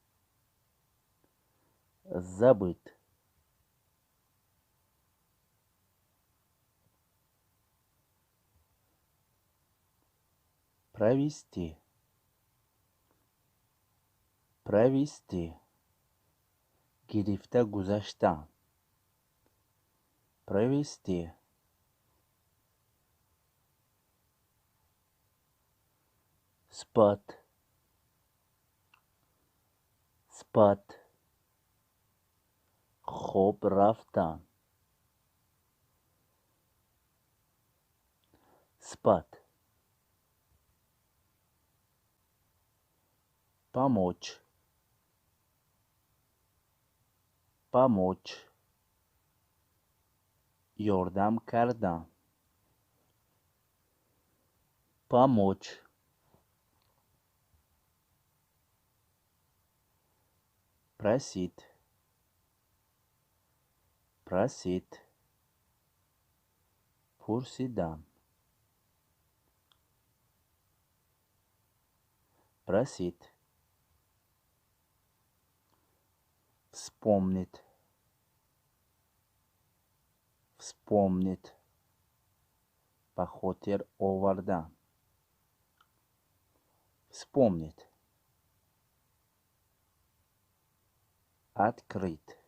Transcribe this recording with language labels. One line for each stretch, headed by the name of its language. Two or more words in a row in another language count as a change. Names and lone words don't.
Russian: забыть, провести, провести,
Tajik: гирифта гузаштан,
Russian: провести, спать, спать,
Tajik: хоб рафтан,
Russian: спать, помочь, помочь,
Tajik: ёрдам кардан,
Russian: помочь, просить, просить, пурсидан, просить, вспомнить, вспомнить,
Tajik: похотер овардан,
Russian: вспомнить, открыть,